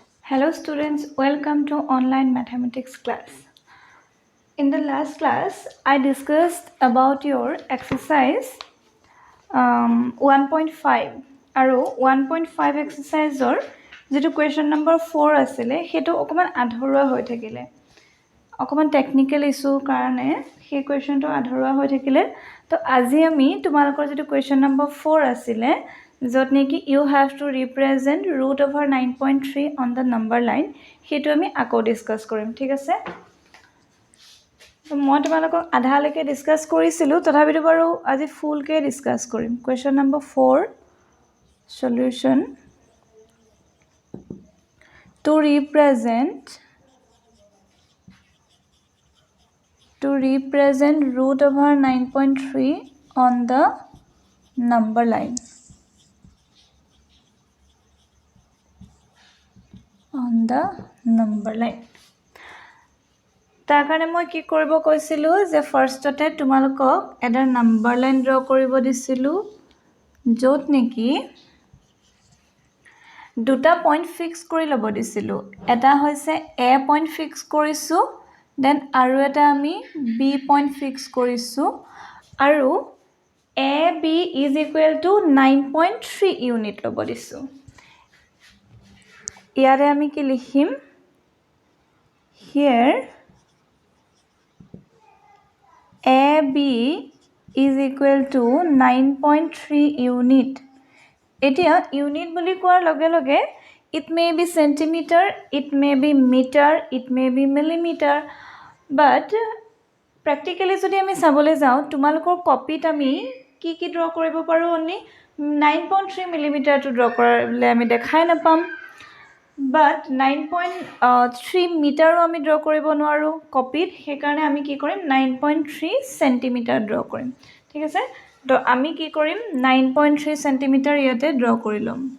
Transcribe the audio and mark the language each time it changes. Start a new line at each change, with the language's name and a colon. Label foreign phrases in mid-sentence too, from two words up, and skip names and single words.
English: Hello students, welcome to online mathematics class. In the last class, I discussed about your exercise 1.5
Assamese: আৰু 1.5 exerciseৰ যেটো
English: question
Assamese: number 4 আছিলে হেতু অকমান আধৰুৱা হৈ থাকিলে অকমান
English: technical issue
Assamese: কাৰণে সেই কোৱেশ্চনটো আধৰুৱা হৈ থাকিলে তো আজি আমি তোমালোকৰ যেটো
English: question number 4
Assamese: আছিলে যত নেকি
English: you have to represent root over 9.3 on the number line
Assamese: হেতু আমি আকৌ ডিসকাস কৰিম ঠিক আছে তো মই তোমালোকক আধা লৈকে ডিসকাস কৰিছিলো তথাপিতো বাৰু আজি ফুল কে ডিসকাস কৰিম
English: question number 4 solution to represent root over 9.3 on the number line
Assamese: তাৰ কাৰণে মই কি কৰিব কৈছিলো যে ফাৰ্ষ্টতে তোমালোকক এটা
English: number line draw
Assamese: কৰিব দিছিলো যত নেকি দুটা
English: point fix
Assamese: কৰি লব দিছিলো এটা হৈছে a
English: point fix
Assamese: কৰিছো দেন আৰু এটা আমি b পইণ্ট ফিক্স কৰিছো আৰু
English: ab is equal to 9.3
Assamese: ইউনিট লব দিছো ইয়াৰে আমি কি লিখিম
English: here AB is equal to 9.3 unit.
Assamese: এতিয়া unit বুলি কোৱাৰ লগে লগে
English: it may be centimeter, it may be meter, it may be millimeter, but practically
Assamese: যদি আমি চাবলৈ যাওঁ তোমালোকৰ কপিত আমি কি কি ড্ৰ কৰিব পাৰো
English: only 9.3 millimeter to draw
Assamese: কৰিলে আমি দেখাই নাপাম but 9.3 মিটাৰো আমি ড্ৰ কৰিব নোৱাৰো কপিত সেই কাৰণে আমি কি কৰিম
English: 9.3 centimeter draw
Assamese: কৰিম ঠিক আছে তো আমি কি কৰিম 9.3 সেন্টিমিটাৰ ইয়াতে ড্ৰ কৰি লম